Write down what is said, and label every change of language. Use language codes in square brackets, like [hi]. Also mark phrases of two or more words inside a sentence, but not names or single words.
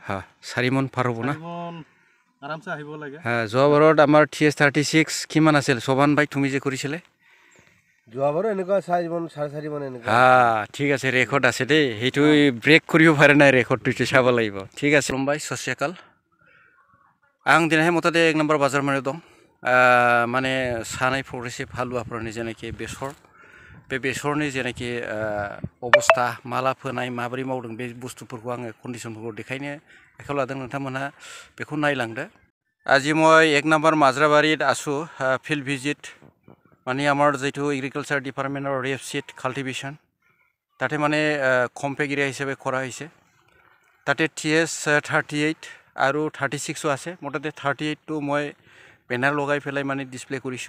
[as] 4 মন পাৰ হ'ব না? আৰামছে আহিব লাগে। যোৱাবাৰত আমাৰ TS36 কিমান আছিল? সোবান ভাই তুমি যে কৰিছিলে যোৱাবাৰ এনেকুৱা 4 মন 4.5 মন এনেকুৱা। ঠিক আছে, ৰেকৰ্ড আছে দেই, সেইটো ব্ৰেক কৰিব পাৰে নাই, ৰেকৰ্ডটো চাব লাগিব। ঠিক আছে [brx] মুম্বাই সচিয়াকাল आं दिनैहाय मथते 1 नम्बर बाजार माने दं माने सानाय प्रग्रेसिभ हालुवाफोरनि जेनाखि बेसर बे बेसरनि जेनाखि अबस्था माला फोनाय माबोरै मावदों बे बुस्थुफोरखौ आङो कन्डिशनफोरखौ देखायनो आखायाव लादों। नोंथांमोनहा बेखौ नायलांदो। [as] আজি মই 1 নম্বৰ মাজৰাবাৰীত আছো ফিল্ড ভিজিট মানে আমাৰ যেটো এগ্ৰিকালচাৰ ডিপাৰ্টমেন্টৰ ৰেফ সিড কাল্টিভেশন তাতে মানে কম্পেক্ট এৰিয়া হিচাপে কৰা হৈছে। তাতে TS38 আৰু 36 আছে। মোটামুটি 38 টো মই বেনাৰ লগাই ফেলাই মানে ডিসপ্লে কৰিছো।